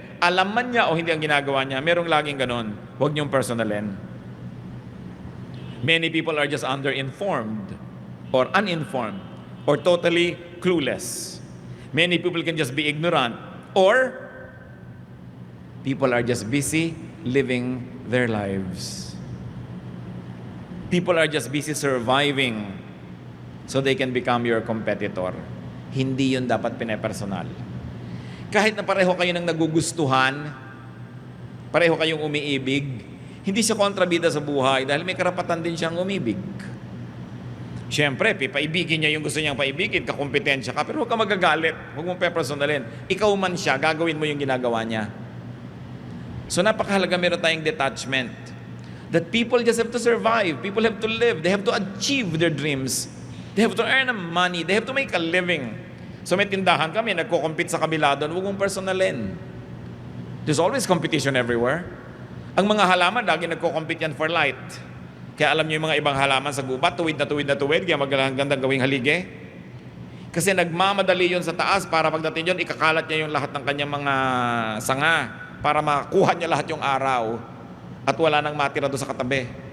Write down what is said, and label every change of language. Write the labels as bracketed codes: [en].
[tl] Alam man niya o hindi ang ginagawa niya. Merong laging ganon. Huwag niyong personalin. [en] Many people are just underinformed or uninformed or totally clueless. Many people can just be ignorant, or people are just busy living their lives. People are just busy surviving so they can become your competitor. [tl] Hindi yun dapat pinepersonal. Kahit na pareho kayo ng nagugustuhan, pareho kayong umiibig, hindi siya kontrabida sa buhay dahil may karapatan din siyang umibig. Siyempre, paibigin niya yung gusto niyang paibigin, kakompetensya ka, pero huwag ka magagalit, huwag mong pepersonalin. Ikaw man siya, gagawin mo yung ginagawa niya. So napakahalaga meron tayong detachment. [en] That people just have to survive, people have to live, they have to achieve their dreams, they have to earn money, they have to make a living. [tl] So may tindahan kami, nagko-compete sa kabila doon, huwag mong personalin. [en] There's always competition everywhere. [tl] Ang mga halaman, lagi nagko-compete yan [en] for light. [tl] Kaya alam niyo yung mga ibang halaman sa gubat, tuwid na tuwid na tuwid, kaya magandang gawing halige. Kasi nagmamadali yon sa taas para pagdating yon, ikakalat niya yung lahat ng kanyang mga sanga. para makuha niya lahat yung araw at wala nang matira doon sa katabi.